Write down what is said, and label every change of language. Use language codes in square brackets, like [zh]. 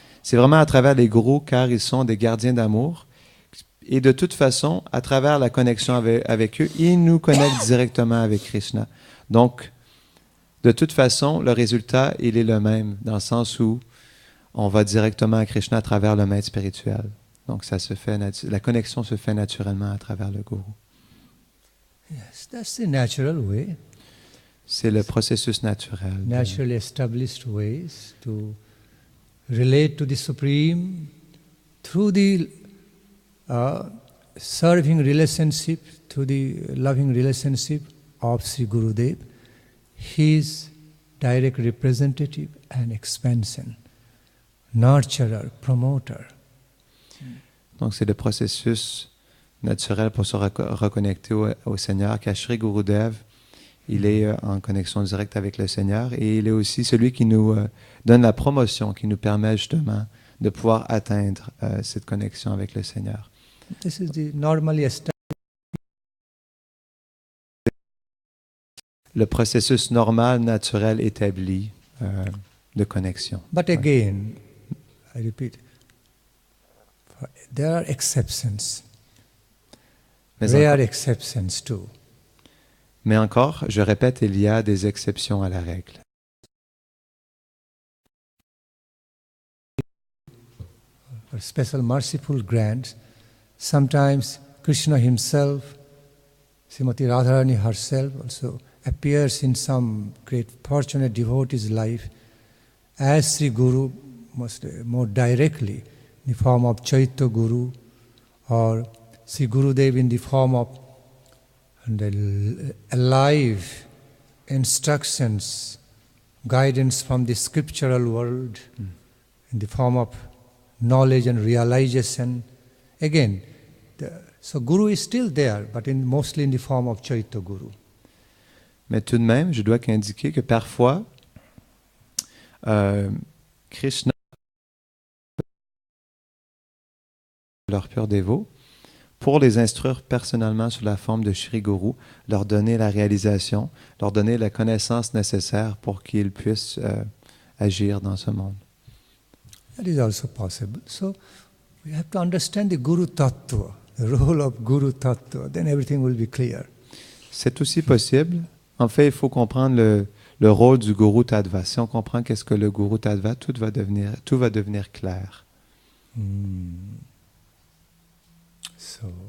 [fr] C'est vraiment à travers les Gurus, car ils sont des gardiens d'amour. Et de toute façon, à travers la connexion avec eux, ils nous connectent directement avec Krishna. Donc, de toute façon, le résultat, il est le même, dans le sens où on va directement à Krishna à travers le maître spirituel. Donc, ça se fait la connexion se fait naturellement à travers le Guru. [en] Yes, that's the natural way. [fr] C'est le processus naturel. [en] Naturally established ways to relate to the Supreme through the serving relationship, through the loving relationship of Sri Gurudev, his direct representative and expansion, nurturer, promoter. [fr] Donc, c'est le processus naturel pour se reconnecter au Seigneur, car Sri Gurudev, il est en connexion directe avec le Seigneur et il est aussi celui qui nous donne la promotion, qui nous permet justement de pouvoir atteindre cette connexion avec le Seigneur. [en] This is the normally established. [fr] Le processus normal, naturel, établi de connexion. [en] But again, I repeat, there are exceptions, rare exceptions too. [fr] Mais encore, je répète, il y a des exceptions à la règle. [en] For special merciful grants, sometimes Krishna himself, Srimati Radharani herself also appears in some great fortunate devotee's life as Sri Guru, more directly in the form of Chaitya Guru, or Sri Gurudev in the form of the alive instructions, guidance from the scriptural world, in the form of knowledge and realization. Again, so Guru is still there, but mostly in the form of Chaitya Guru. [fr] Mais tout de même, je dois indiquer que parfois, Krishna, leur pur dévot, pour les instruire personnellement sous la forme de Shri Guru, leur donner la réalisation, leur donner la connaissance nécessaire pour qu'ils puissent agir dans ce monde. [en] That is also possible. So we have to understand the Guru Tattva, the role of Guru Tattva, then everything will be clear. [fr] C'est aussi possible. En fait, il faut comprendre le rôle du Guru Tattva. Si on comprend qu'est-ce que le Guru Tattva, tout va devenir clair. [en] So,